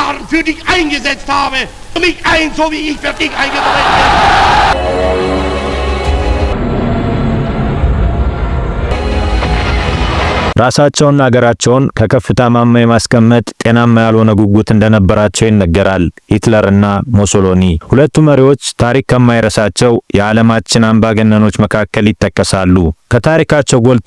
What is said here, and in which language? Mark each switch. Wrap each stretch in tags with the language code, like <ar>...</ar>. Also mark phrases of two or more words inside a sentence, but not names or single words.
<de>für dich eingesetzt habe. Mich ein, so wie ich für dich eingesetzt bin.</de> <am>ራሳቸውና ሀገራቸውን ከከፍታ ማማ የማስቀመጥ ጤናማ ያልሆነ ጉጉት እንደነበራቸው ይነገራል። ሂትለርና ሞሶሎኒ ሁለቱ መሪዎች ታሪክ ከማይረሳቸው የዓለማችን አምባገነኖች መካከል ይጠቀሳሉ። ከታሪካቸው ጎልቶ</am>